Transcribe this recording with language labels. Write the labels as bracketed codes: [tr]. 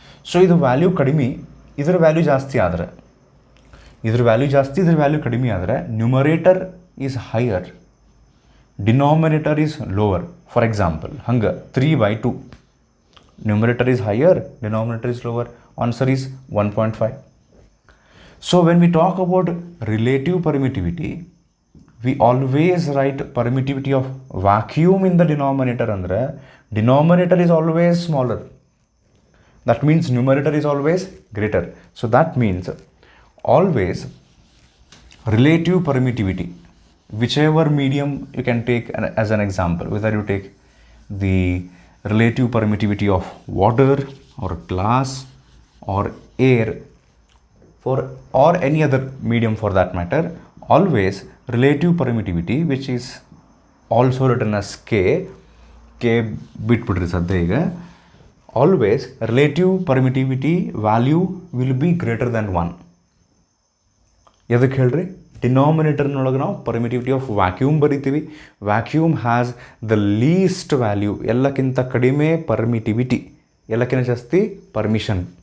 [kn] So ಇದು value ಕಡಿಮೆ, ಇದರ ವ್ಯಾಲ್ಯೂ ಜಾಸ್ತಿ ಆದರೆ, ಇದ್ರ ವ್ಯಾಲ್ಯೂ ಜಾಸ್ತಿ, ಇದ್ರ ವ್ಯಾಲ್ಯೂ ಕಡಿಮೆ ಆದರೆ [en] Numerator is higher, denominator is lower. For example ಹಂಗೆ 3/2, numerator is higher, denominator is lower, answer is 1.5. So when we talk about relative permittivity, we always write permittivity of vacuum in the denominator. Andre denominator is always smaller, that means numerator is always greater. So that means always relative permittivity, whichever medium you can take as an example, whether you take the relative permittivity of water or glass or air or any other medium for that matter, always relative permittivity, which is also written as K [kn] ಬಿಟ್ಬಿಡ್ರಿ ಸದ್ಯ ಈಗ. [en] Always relative permittivity value will be greater than 1. [kn] ಎದಕ್ಕೆ ಹೇಳ್ರಿ, ಡಿನಾಮಿನೇಟರ್ನೊಳಗೆ ನಾವು permittivity of vacuum ಬರಿತೀವಿ. [en] vacuum has the least value, [kn] ಎಲ್ಲಕ್ಕಿಂತ ಕಡಿಮೆ permittivity, ಎಲ್ಲಕ್ಕಿಂತ ಜಾಸ್ತಿ ಪರ್ಮಿಷನ್.